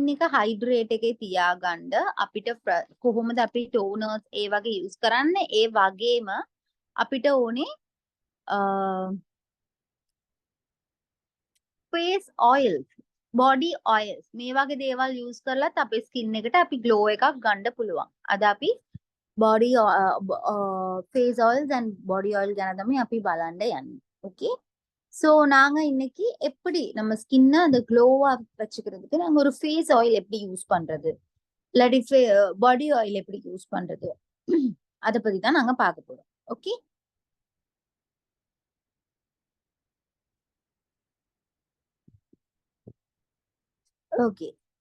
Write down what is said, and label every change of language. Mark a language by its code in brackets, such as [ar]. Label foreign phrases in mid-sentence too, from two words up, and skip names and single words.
[si] එක හයිඩ්‍රේට් එකේ තියාගන්න අපිට කොහොමද අපි ටෝනර්ස් ඒ වගේ යූස් කරන්නේ? ඒ වගේම අපිට ඕනේ [en] face oils, body oils [si] මේ වගේ දේවල් යූස් කරලත් අපේ ස්කින් එකට අපි ග්ලෝ එකක් ගන්න පුළුවන්. අද අපි බොඩි [en] face oils and body oil [si] ගැන තමයි අපි බලන්න යන්නේ. [ta] ஓகே. ஸோ நாங்க இன்னைக்கு எப்படி நம்ம ஸ்கின்னை அந்த க்ளோவா வச்சுக்கிறதுக்கு நாங்க ஒரு [en] face oil [ta] எப்படி யூஸ் பண்றது, இல்லாட்டி [en] body oil [ta] எப்படி யூஸ் பண்றது, அதை பத்தி தான் நாங்க பார்க்க போறோம். ஓகே. ஓகே.